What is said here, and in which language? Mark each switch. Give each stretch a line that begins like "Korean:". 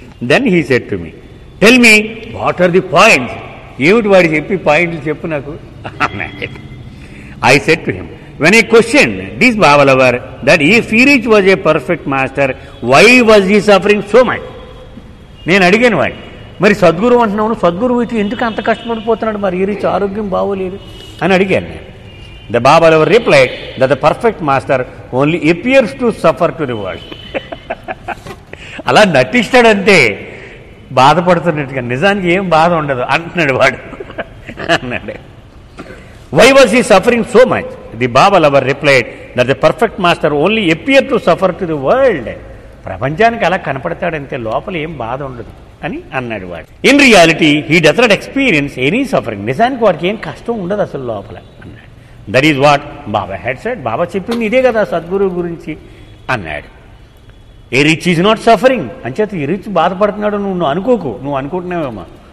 English: Then he said to me, tell me what are the points.
Telugu: ఏమిటి వాడు చెప్పి పాయింట్లు చెప్పు నాకు అన్నాడు.
English: I said to him, when I questioned this Baba lover that if Irich was a perfect master, why was he suffering so much?
Telugu: నేను అడిగాను వాడు, మరి సద్గురు అంటున్నావు, సద్గురువు అయితే ఎందుకు అంత కష్టపడిపోతున్నాడు, మరి ఈరిచ్ ఆరోగ్యం బాగోలేదు అని అడిగాను నేను.
English: The Baba lover replied that the perfect master only appears to suffer to the world.
Telugu: అలా నటిస్తాడంతే బాధపడుతున్నట్టుగా, నిజానికి ఏం బాధ ఉండదు అంటున్నాడు వాడు అన్నాడు.
English: Why was he suffering so much? The Baba lover replied that the perfect master only appeared to suffer to the world.
Telugu: ప్రపంచానికి అలా కనపడతాడంతే, లోపల ఏం బాధ ఉండదు అని అన్నాడు వాడు.
English: In reality he does not experience any suffering.
Telugu: నిజానికి వాడికి ఏం కష్టం ఉండదు అసలు లోపల అన్నాడు.
English: That is what Baba had said.
Telugu: బాబా చెప్పింది ఇదే కదా సద్గురువు గురించి అన్నాడు.
English: A rich is not suffering.
Telugu: అంచేత ఈ రిచ్ బాధపడుతున్నాడు నువ్వు అనుకోకు, నువ్వు అనుకుంటున్నావేమో.